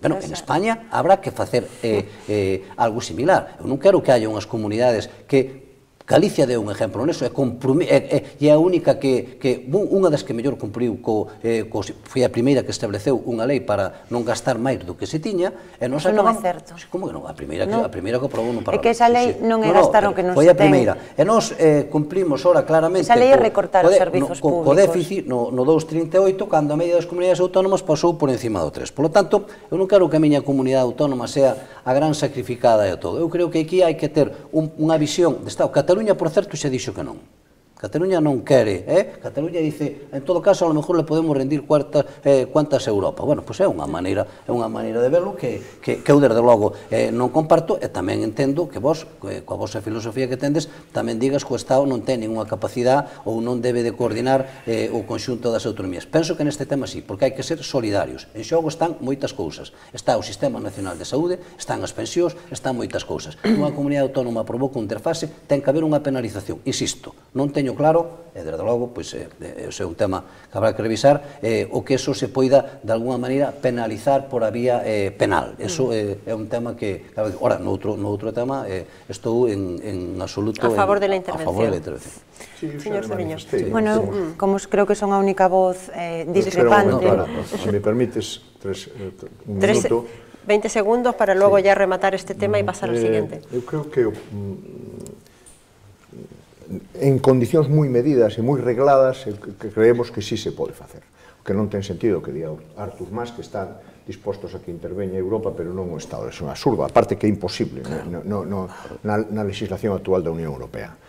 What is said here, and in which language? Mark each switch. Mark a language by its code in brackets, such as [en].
[gl] Bueno, en España habrá que facer algo similar. Eu non quero que haya unhas comunidades que Galicia deu un exemplo neso, e a única unha das que mellor cumpriu, foi a primeira que estableceu unha lei para non gastar máis do que se tiña, e nos acabamos... Non é certo. Como que non? A primeira que aprobou non para... É que esa lei non é gastar o que non se ten. Foi a primeira. E nos cumplimos ora claramente... Esa lei é recortar os servizos públicos. Co déficit, no 2,38, cando a media das comunidades autónomas pasou por encima do 3. [es] Por lo tanto, [gl] eu non quero que a miña comunidade autónoma sea a gran sacrificada de todo. Eu creo que aquí hai que ter unha visión de Estado. Cataluña, por certo, xa dixo que non. Cataluña non quere, [es] Cataluña dice, en todo caso, a lo mejor le podemos rendir cuantas a Europa. [gl] Bueno, pois é unha maneira de verlo que eu, desde logo, non comparto, e tamén entendo que vos, coa vosa filosofía que tendes, tamén digas que o Estado non ten ninguna capacidade ou non debe de coordinar o conxunto das autonomías. Penso que neste tema sí, porque hai que ser solidarios. En xogo están moitas cousas. Está o Sistema Nacional de Saúde, están as pensións, están moitas cousas. Unha comunidade autónoma provoca un interfase, ten que haber unha penalización. Insisto, non teño claro, e desde logo, pois, ese é un tema que habrá que revisar, o que eso se poida, de alguna maneira, penalizar por a vía penal. Eso é un tema que, ora, no outro tema, estou en absoluto [es] a favor de la intervención. [gl] Señor Cerviño. Bueno, como creo que son a única voz discrepante... Se me permites un minuto... [es] 20 segundos para luego ya rematar este tema y pasar al siguiente. [gl] Eu creo que en condicións moi medidas e moi regladas que creemos que sí se pode facer. Que non ten sentido que diga Artur Mas que están dispostos a que interveña Europa, pero non o Estado. É un absurdo, aparte que é imposible na legislación actual da Unión Europea.